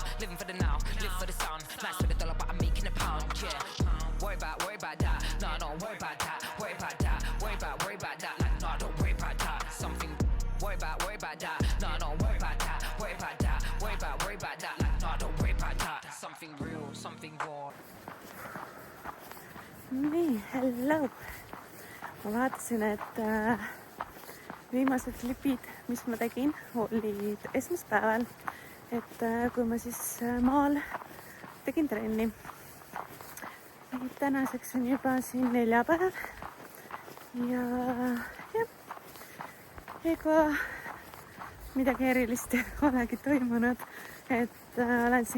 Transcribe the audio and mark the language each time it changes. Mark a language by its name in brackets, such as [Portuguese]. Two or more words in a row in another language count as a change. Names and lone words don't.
[English] Living for the now, live for the sound. Nice for the dollar, but I'm making a pound, yeah. Worry about that. No, don't worry about that. Worry about that. Worry about that. Like, no, don't worry about that. Something. Worry about that. No, don't worry about that. Worry about that. Worry about that. Like, no, don't worry about that. Something real, something raw. [Estonian] Nii, hello! Ma vaatasin, et viimased klipid, mis ma tegin, olid esmaspäeval, et kui ma siis maal tegin trenni. Tänaseks on juba siin neljapäev ja ega midagi erilist olegi toimunud, et olen siin